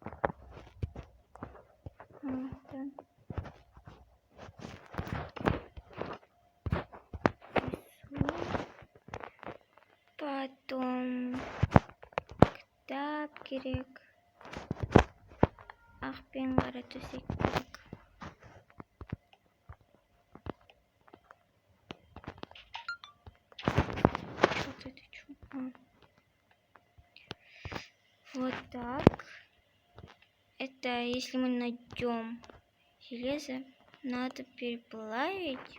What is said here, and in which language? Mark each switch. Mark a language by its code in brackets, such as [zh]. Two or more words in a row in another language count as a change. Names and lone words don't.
[kk] Потом кітап керек. Ақ пен қара төсек керек. [ru] Вот так. Это если мы найдем железо, надо переплавить.